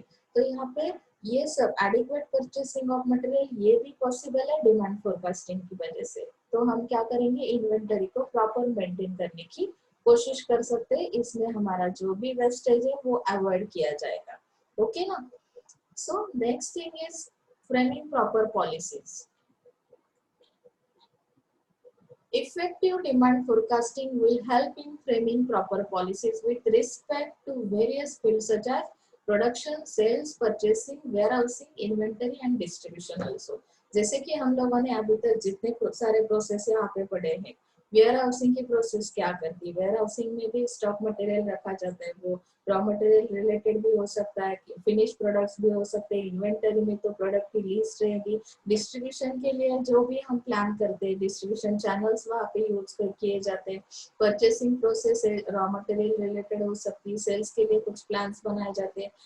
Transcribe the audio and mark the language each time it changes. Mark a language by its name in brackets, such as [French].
[Hindi] तो यहाँ पे ये सब एडिक्वेट परचेसिंग ऑफ मटेरियल ये भी पॉसिबल है डिमांड फोरकास्टिंग की वजह से. तो हम क्या करेंगे, इन्वेंटरी को प्रॉपर मेंटेन करने की कोशिश कर सकते हैं. इसमें हमारा जो भी वेस्टेज है वो अवॉइड किया जाएगा. ओके ना. [English] So next thing is framing proper policies. Effective demand forecasting will help in framing proper policies with respect to various fields such as production, sales, purchasing, warehousing, inventory and distribution also. [Hindi] जैसे कि हम लोगों ने अभी तक जितने सारे process यहाँ पे पढ़े हैं, वेयर हाउसिंग की प्रोसेस क्या करती है, वेयर हाउसिंग में भी स्टॉक मटेरियल रखा जाता है, वो रॉ मटेरियल रिलेटेड भी हो सकता है, फिनिश प्रोडक्ट्स भी हो सकते हैं, इन्वेंटरी में तो प्रोडक्ट की लिस्ट रहेगी, डिस्ट्रीब्यूशन के लिए जो भी हम प्लान करते हैं डिस्ट्रीब्यूशन चैनल्स वहाँ पे यूज कर किए जाते हैं, purchasing process raw material related हो सकती है, सेल्स के लिए कुछ प्लान्स बनाए जाते हैं।